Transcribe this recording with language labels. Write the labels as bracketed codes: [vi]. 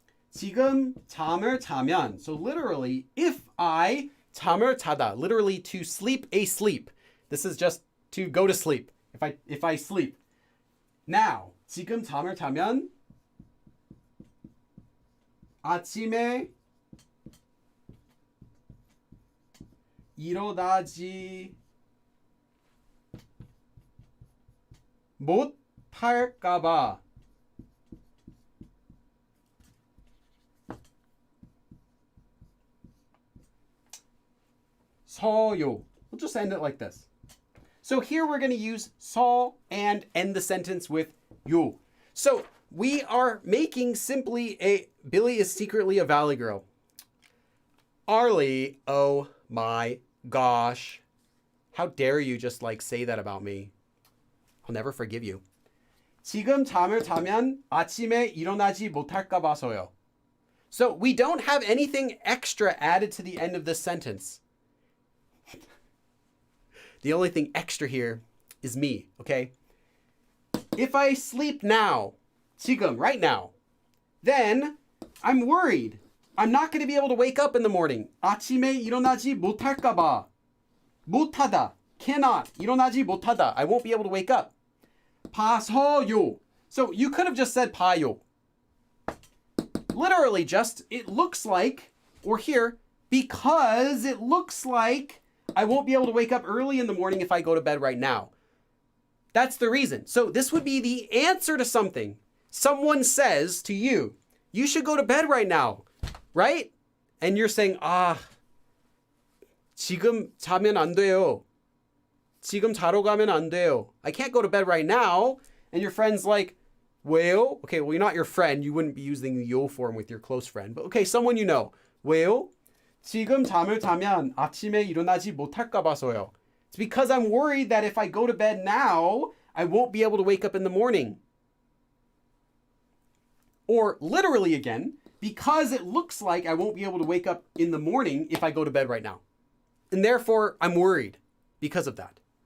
[ko] 지금 잠을 자면. [en] So literally, if I [ko] 잠을 자다, [en] literally to sleep a sleep. This is just to go to sleep. If I sleep. [ko] Now, 지금 잠을 자면 아침에 일어나지 못할까봐 서요. [en] We'll just end it like this. So here we're going to use 서 and end the sentence with 요. So we are making simply Billy is secretly a Valley girl. Arlie, oh my gosh. How dare you just like say that about me? I'll never forgive you. [ko] 지금 잠을 자면 아침에 일어나지 못할까 봐서요. [en] So we don't have anything extra added to the end of this sentence. The only thing extra here is me, okay? If I sleep now, 지금, right now, then I'm worried. I'm not going to be able to wake up in the morning. [ko] 아침에 일어나지 못할까 봐. 못하다, cannot, 일어나지 못하다. [en] I won't be able to wake up. 봐서요. So you could have just said 봐요. Literally just, it looks like, or here, because it looks like I won't be able to wake up early in the morning if I go to bed right now. That's the reason. So this would be the answer to something. Someone says to you, you should go to bed right now, right? And you're saying, [ko] 지금 자면 안 돼요. 지금 자러 가면 안 돼요. [en] I can't go to bed right now. And your friend's like, 왜요? Okay, well, you're not your friend. You wouldn't be using the yo form with your close friend. But okay, someone you know. [ko] 왜요? 지금 잠을 자면 아침에 일어나지 못할까 봐서요. [en] It's because I'm worried that if I go to bed now, I won't be able to wake up in the morning. Or literally again, because it looks like I won't be able to wake up in the morning if I go to bed right now. And therefore, I'm worried because of that.